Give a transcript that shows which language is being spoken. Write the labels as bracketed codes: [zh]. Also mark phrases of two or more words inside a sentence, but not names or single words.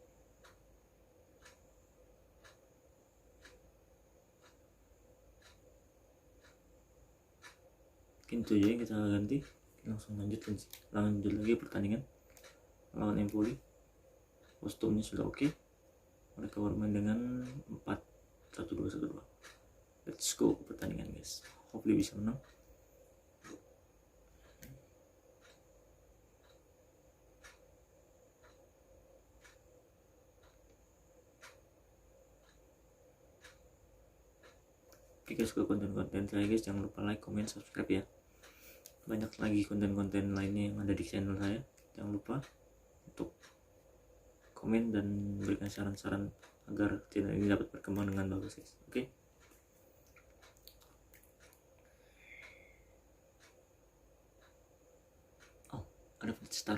[id] Mungkin itu aja yang kita ganti. Langsung lanjut lagi pertandingan lawan Empoli. Kostumnya sudah oke. Mereka bermain dengan 4-1-2-1-2. [en] Let's go [id] ke pertandingan guys. [en] Hopefully [id] bisa menang. Jika suka konten-konten saya guys, jangan lupa like, comment, subscribe ya. Banyak lagi konten-konten lainnya yang ada di channel saya. Jangan lupa untuk komen dan berikan saran-saran agar channel ini dapat berkembang dengan bagus guys. Oke. Ada pencet star.